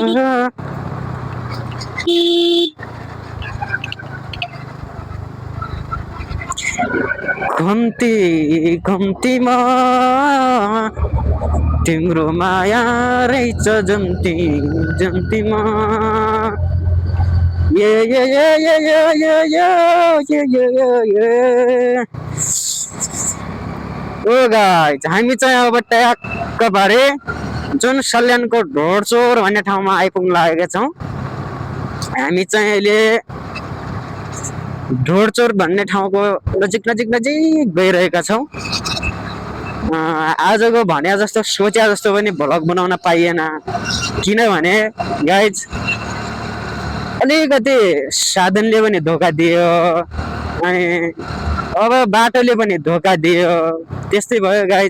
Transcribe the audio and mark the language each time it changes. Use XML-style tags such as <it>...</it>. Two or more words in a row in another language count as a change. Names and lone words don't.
<ne>घुम्ती घुम्तीमा तिम्रो माया रहेछ जम्ती जम्तीमा ये ये ये ये ये ये ये ये ये ये ओ गाइज हामी चाहिँ अब ट्याक्क भरे जुन सल्यानको ढोडचोर भन्ने ठाउँमा आइपुग्न लागेका छौँ। हामी चाहिँ अहिले ढोडचोर भन्ने ठाउँको नजिक नजिक नजिक गइरहेका छौँ। आजको भने जस्तो सोचे जस्तो पनि भ्लग बनाउन पाइएन किनभने गाइज अलिकति साधनले पनि धोका दियो अनि अब बाटोले पनि धोका दियो त्यस्तै भयो गाइज।</ne>